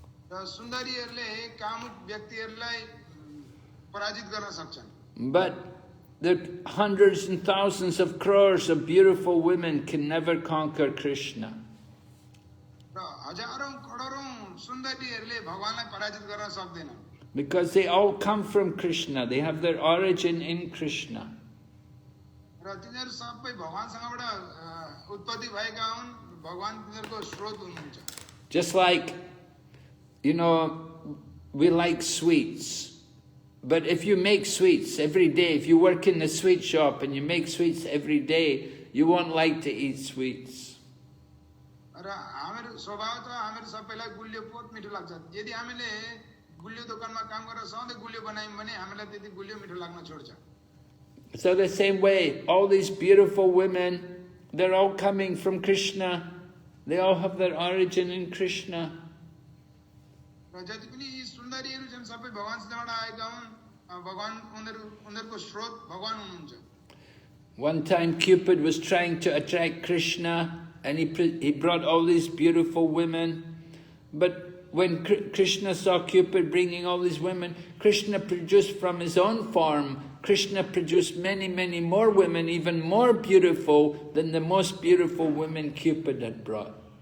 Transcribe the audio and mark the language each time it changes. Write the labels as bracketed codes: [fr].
[ne] र सुन्दरीहरूले कामुक व्यक्तिहरूलाई पराजित गर्न सक्छन् [en] But the hundreds and thousands of crores of beautiful women can never conquer Krishna. [ne] र हजारौं करोडौं सुन्दरीहरूले भगवानलाई पराजित गर्न सक्दैनन् [en] Because they all come from Krishna. They have their origin in Krishna. [ne] र तिनीहरू सबै भगवानसँगबाट उत्पत्ति भएका हुन् भगवान तिनीहरूको स्रोत हुनुहुन्छ [en] Just like, you know, we like sweets. But if you make sweets every day, if you work in a sweet shop and you make sweets every day, you won't like to eat sweets. [ne] र हाम्रो स्वभाव त हाम्रो सबैलाई गुलियो बहुत मिठो लाग्छ यदि हामीले गुलियो दोकानमा काम गरेर सधैँ गुलियो बनायौँ भने हामीलाई त्यति गुलियो मिठो लाग्न छोड्छ [en] So the same way, all these beautiful women, they're all coming from Krishna. They all have their origin in Krishna. [ne] र जति पनि यी सुन्दरीहरू छन् सबै भगवानसँगबाट आएका हुन् भगवान उनीहरूको स्रोत भगवान हुनुहुन्छ [en] One time Cupid was trying to attract Krishna and he brought all these beautiful women. But when Krishna saw Cupid bringing all these women, Krishna produced from his own form, Krishna produced many, many more women, even more beautiful than the most beautiful women Cupid had brought.